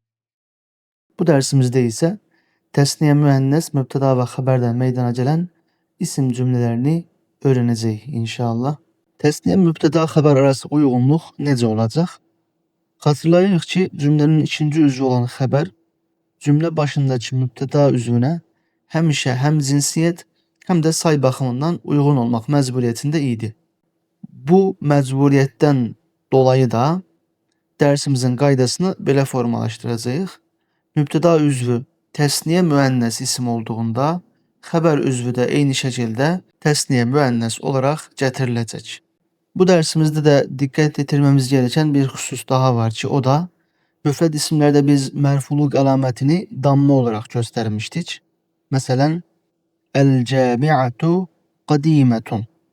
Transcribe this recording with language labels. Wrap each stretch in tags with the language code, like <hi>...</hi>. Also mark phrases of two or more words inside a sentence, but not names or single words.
<tr>Bu dersimizde ise tesniye, müennes mübteda ve haberden meydana gelen isim cümlelerini öğreneceğiz inşallah.</tr> <az>Tesniye mübteda haber arası uygunluk necə olacaq? Hatırlayırıq ki,</az> <tr>cümlenin ikinci üzvü olan haber cümle başındaki mübteda üzvüne</tr> <az>həmişə həm cinsiyyət, həm də say baxımından uyğun olmaq məcburiyyətində idi. Bu məcburiyyətdən dolayı da dersimizin qaydasını belə formalaşdıracağıq. Mübteda üzvü tesniye müennes isim olduğunda haber üzvü de eyni şəkildə tesniye müennes olarak gətiriləcək.</az> <tr>Bu dersimizde de dikkat ettirmemiz gereken bir husus daha var ki o da müfred isimlerde biz merfuluk alametini damma olarak göstermiştik.</tr> <ar>Mesela الجامعة قديمة.</ar>